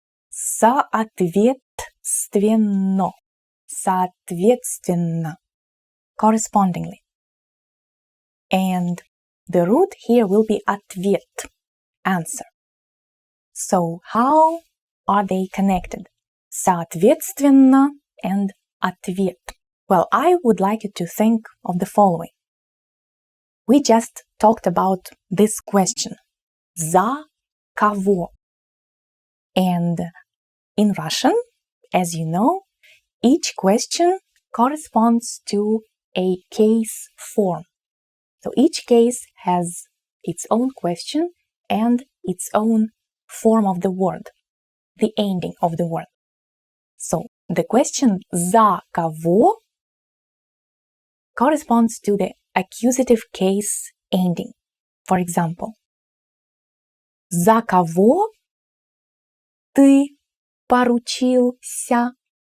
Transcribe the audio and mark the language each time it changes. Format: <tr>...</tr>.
<ru>Соответственно. Соответственно.</ru> <en>Correspondingly. And the root here will be ответ, answer. So how are they connected?</en> <ru>Соответственно and ответ.</ru> <en>Well, I would like you to think of the following. We just talked about this question.</en> <ru>За кого?</ru> <en>And in Russian, as you know, each question corresponds to a case form. So each case has its own question and its own form of the word, the ending of the word. So the question</en> <ru>«за кого»</ru> <en>corresponds to the accusative case ending. For example,</en> <ru>«За кого ты поручился?»</ru>